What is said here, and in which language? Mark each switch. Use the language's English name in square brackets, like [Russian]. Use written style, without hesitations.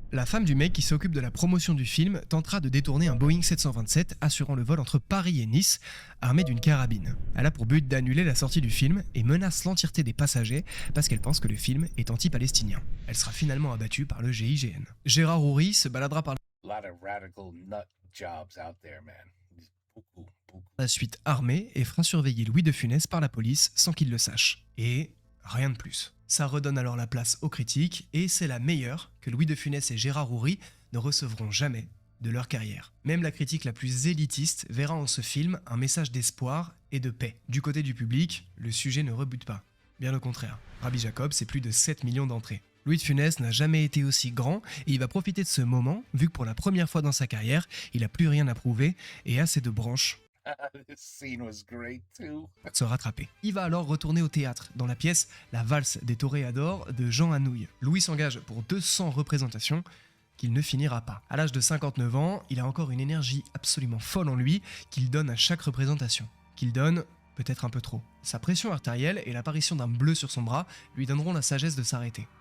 [French] La femme du mec qui s'occupe de la promotion du film tentera de détourner un Boeing 727 assurant le vol entre Paris et Nice, armée d'une carabine. Elle a pour but d'annuler la sortie du film et menace l'entièreté des passagers parce qu'elle pense que le film est anti-palestinien. Elle sera finalement abattue par le GIGN. Gérard Houry se baladera par [English] lot of radical nut jobs out there, man. [French] Beaucoup. La suite armée et fera surveiller Louis de Funès par la police sans qu'il le sache. Et rien de plus. Ça redonne alors la place aux critiques et c'est la meilleure que Louis de Funès et Gérard Houry ne recevront jamais de leur carrière. Même la critique la plus élitiste verra en ce film un message d'espoir et de paix. Du côté du public, le sujet ne rebute pas. Bien au contraire. Rabbi Jacob, c'est plus de 7 millions d'entrées. Louis de Funès n'a jamais été aussi grand et il va profiter de ce moment, vu que pour la première fois dans sa carrière, il n'a plus rien à prouver et a ses deux branches [English] This scene was great too. [French] se rattraper. Il va alors retourner au théâtre, dans la pièce La valse des toréadors de Jean Anouilh. Louis s'engage pour 200 représentations qu'il ne finira pas. À l'âge de 59 ans, il a encore une énergie absolument folle en lui qu'il donne à chaque représentation. Qu'il donne peut-être un peu trop. Sa pression artérielle et l'apparition d'un bleu sur son bras lui donneront la sagesse de s'arrêter.